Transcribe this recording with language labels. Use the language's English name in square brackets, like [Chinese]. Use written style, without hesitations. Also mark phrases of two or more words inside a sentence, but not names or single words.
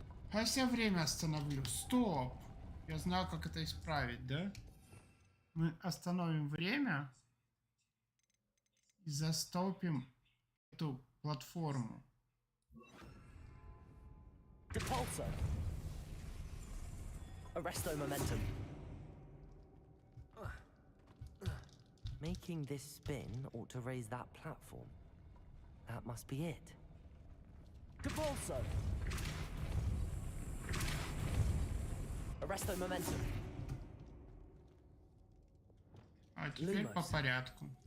[Russian] А если я время остановлю? Стоп! Я знаю, как это исправить, да? Мы остановим время и застопим эту платформу. [Latin] Depulso. Arresto momentum. [English] Making this spin ought to raise that platform. That must be it. [Latin] Depulso. Arresto momentum. [Russian] А теперь по порядку.